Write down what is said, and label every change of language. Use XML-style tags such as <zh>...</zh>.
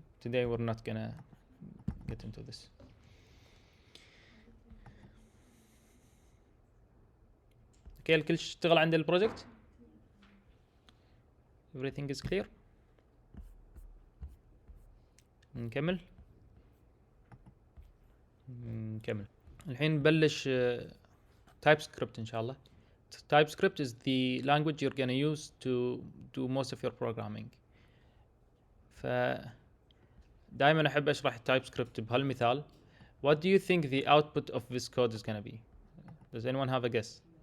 <en>Today we're not gonna get into this.</en> <ar>Okay, الكل اشتغل عند البروجكت.</ar> <en>Everything is clear.</en> <ar>نكمل. الحين نبلش TypeScript إن شاء الله.</ar> <en>TypeScript is the language you're gonna use to do most of your programming.</en> <ar>دائما أحب أشرح TypeScript بهالمثال.</ar> <en>What do you think the output of this code is gonna be? Does anyone have a guess?</en>